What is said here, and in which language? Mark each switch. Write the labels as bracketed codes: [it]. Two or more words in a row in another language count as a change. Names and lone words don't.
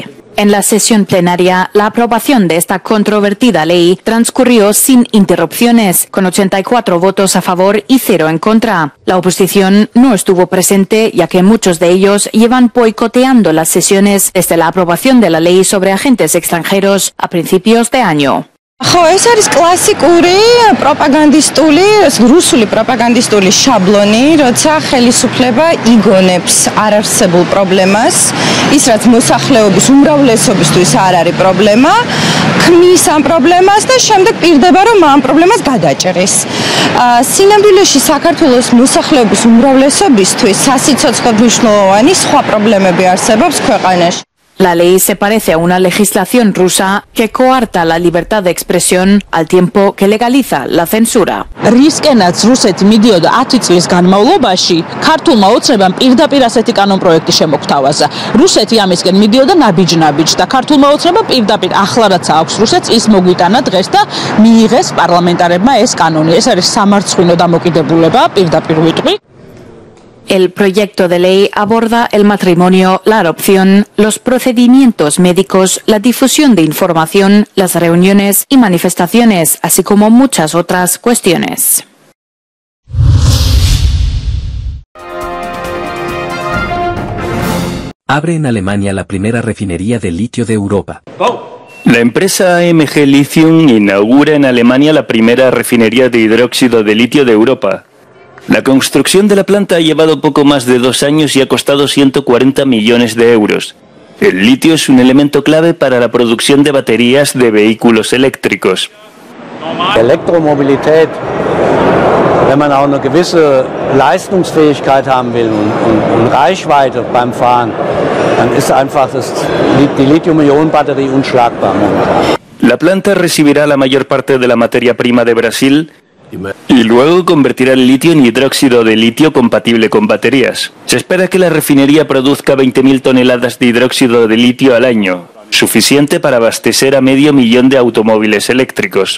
[es] En la sesión plenaria, la aprobación de esta controvertida ley transcurrió sin interrupciones, con 84 votos a favor y 0 en contra. La oposición no estuvo presente, ya que muchos de ellos llevan boicoteando las sesiones desde la aprobación de la ley sobre agentes extranjeros a principios de año. [ka] ხო, ეს არის კლასიკური პროპაგანდისტული, რუსული პროპაგანდისტული შაბლონი, როცა ხელისუფლება იგონებს არარსებულ პრობლემას, ის რაც მოსახლეობის უმრავლესობისთვის არ არის პრობლემა, ქმნის ამ პრობლემას და შემდეგ პირდება რომ ამ პრობლემას გადაჭრის. სინამდვილეში საქართველოს მოსახლეობის უმრავლესობისთვის სასიცოცხლოდ მნიშვნელოვანი სხვა პრობლემები არსებობს ქვეყანაში. [es] La ley se parece a una legislación rusa que coarta la libertad de expresión al tiempo que legaliza la censura. [ka] რისკენაც რუსეთი მიდიოდა 10 წლის განმავლობაში, ქართულმა ოცნებამ პირდაპირ ასეთი კანონპროექტი შემოგთავაზა. რუსეთი ამისკენ მიდიოდა ნაბიჯ-ნაბიჯ და ქართულმა ოცნებამ პირდაპირ ახლა რაც აქვს რუსეთს ის მოგვიტანა დღეს და მიიღეს პარლამენტარებმა ეს კანონი. ეს არის სამარცხვინო დამოკიდებულება, პირდაპირ ვიტყვი. [es] El proyecto de ley aborda el matrimonio, la adopción, los procedimientos médicos, la difusión de información, las reuniones y manifestaciones, así como muchas otras cuestiones. Abre en Alemania la primera refinería de litio de Europa. La empresa AMG Lithium inaugura en Alemania la primera refinería de hidróxido de litio de Europa. La construcción de la planta ha llevado poco más de 2 años y ha costado 140 millones de euros. El litio es un elemento clave para la producción de baterías de vehículos eléctricos. [de] Elektromobilität, wenn man auch eine gewisse Leistungsfähigkeit haben will und Reichweite beim Fahren, dann ist einfach die Lithium-Ionen-Batterie unschlagbar momentan. [es] La planta recibirá la mayor parte de la materia prima de Brasil y luego convertirá el litio en hidróxido de litio compatible con baterías. Se espera que la refinería produzca 20.000 toneladas de hidróxido de litio al año, suficiente para abastecer a 500.000 de automóviles eléctricos.